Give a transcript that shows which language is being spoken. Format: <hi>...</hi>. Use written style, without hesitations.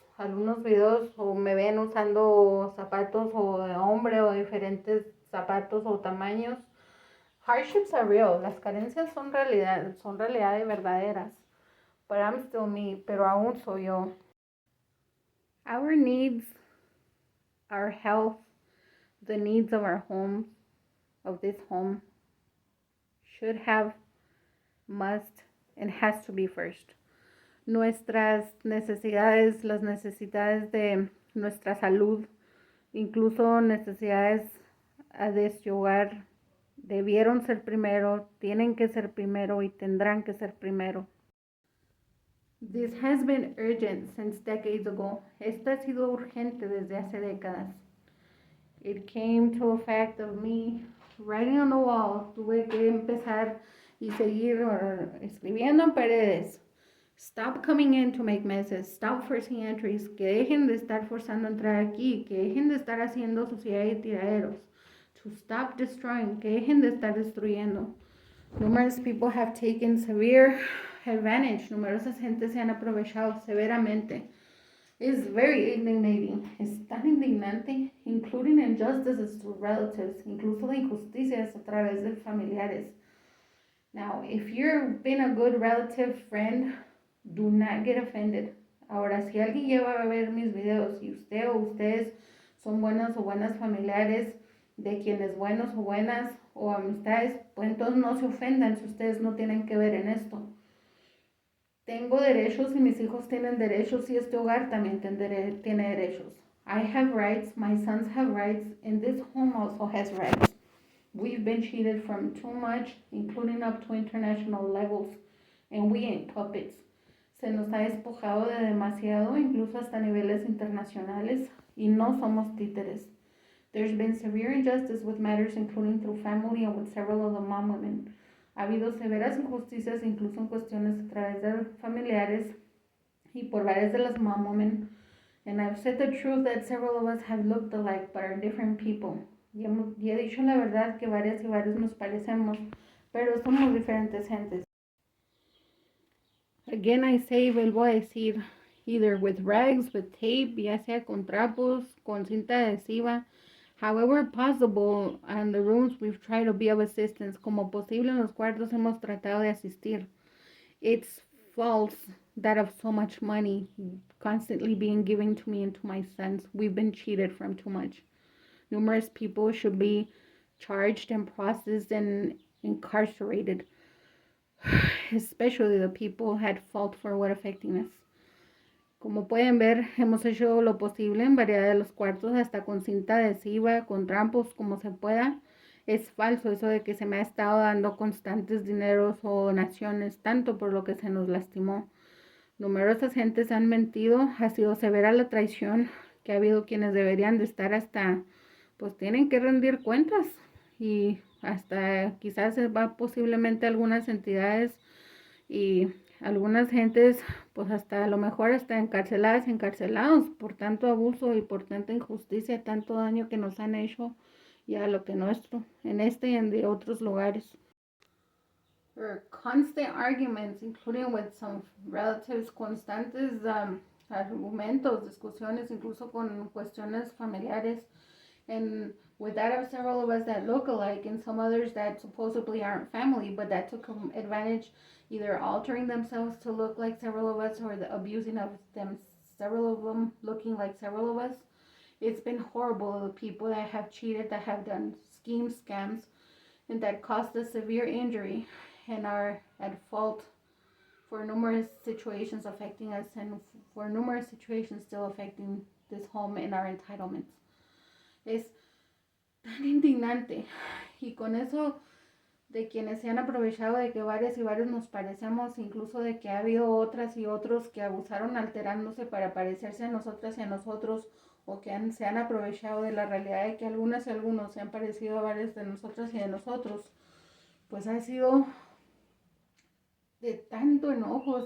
<es>Algunos videos o me ven usando zapatos o de hombre o diferentes zapatos o tamaños.</es> <en>Hardships are real.</en> <es>Las carencias son realidad y verdaderas.</es> <en>But I'm still me,</en> <es>pero aún soy yo.</es> <en>Our needs, our health, the needs of our home, of this home, should have, must, and has to be first.</en> <es>Nuestras necesidades, las necesidades de nuestra salud, incluso necesidades de este hogar, debieron ser primero, tienen que ser primero y tendrán que ser primero.</es> <en>This has been urgent since decades ago.</en> <es>Esto ha sido urgente desde hace décadas.</es> <en>It came to a fact of me writing on the wall.</en> <es>Tuve que empezar y seguir escribiendo en paredes.</es> <en>Stop coming in to make messes. Stop forcing entries.</en> <es>Que dejen de estar forzando entrar aquí. Que dejen de estar haciendo suciedad y tiraderos.</es> <en>To stop destroying.</en> <es>Que dejen de estar destruyendo.</es> <en>Numerous people have taken severe advantage.</en> <es>Numerosas gentes se han aprovechado severamente.</es> <en>It's very indignating.</en> <es>Es tan indignante,</es> <en>including injustices to relatives,</en> <es>incluso de injusticias a través de familiares.</es> <en>Now, if you're been a good relative friend, do not get offended.</en> <es>Ahora, si alguien lleva a ver mis videos y usted o ustedes son buenos o buenas familiares de quienes buenos o buenas o amistades, pues entonces no se ofendan si ustedes no tienen que ver en esto. Tengo derechos y mis hijos tienen derechos y este hogar también tiene derechos.</es> <en>I have rights, my sons have rights, and this home also has rights. We've been cheated from too much, including up to international levels, and we ain't puppets.</en> <es>Se nos ha despojado de demasiado, incluso hasta niveles internacionales, y no somos títeres.</es> <en>There's been severe injustice with matters including through family and with several of the mom women.</en> <es>Ha habido severas injusticias, incluso en cuestiones a través de familiares y por varias de las</es> <en>mom women. And I've said the truth that several of us have looked alike, but are different people.</en> <es>Y he dicho la verdad que varias y varios nos parecemos, pero somos diferentes gentes.</es> <en>Again, I say,</en> <es>vuelvo a decir,</es> <en>either with rags, with tape,</en> <es>ya sea con trapos, con cinta adhesiva,</es> <en>however possible, and the rooms we've tried to be of assistance.</en> <es>Como posible en los cuartos hemos tratado de asistir.</es> <en>It's false that of so much money constantly being given to me and to my sons. We've been cheated from too much. Numerous people should be charged and processed and incarcerated, especially the people who had fault for what affecting us.</en> <es>Como pueden ver, hemos hecho lo posible en variedad de los cuartos, hasta con cinta adhesiva, con trampos, como se pueda. Es falso eso de que se me ha estado dando constantes dineros o donaciones, tanto por lo que se nos lastimó. Numerosas gentes han mentido, ha sido severa la traición, que ha habido quienes deberían de estar hasta, pues tienen que rendir cuentas, y hasta quizás se va posiblemente algunas entidades y algunas gentes, pues hasta a lo mejor hasta encarceladas, encarcelados por tanto abuso y por tanta injusticia, tanto daño que nos han hecho y a lo que nuestro, en este y en de otros lugares.</es> <en>There are constant arguments, including with some relatives,</en> <es>constantes argumentos, discusiones, incluso con cuestiones familiares,</es> <en>and with that of several of us that look alike, and some others that supposedly aren't family, but that took advantage, either altering themselves to look like several of us or the abusing of them, several of them looking like several of us. It's been horrible. The people that have cheated, that have done schemes, scams, and that caused us severe injury and are at fault for numerous situations affecting us and for numerous situations still affecting this home and our entitlements.</en> <es>Es tan indignante, y con eso de quienes se han aprovechado de que varios y varios nos parecemos, incluso de que ha habido otras y otros que abusaron alterándose para parecerse a nosotras y a nosotros, o que se han aprovechado de la realidad de que algunas y algunos se han parecido a varios de nosotras y de nosotros, pues ha sido de tanto enojo.</es>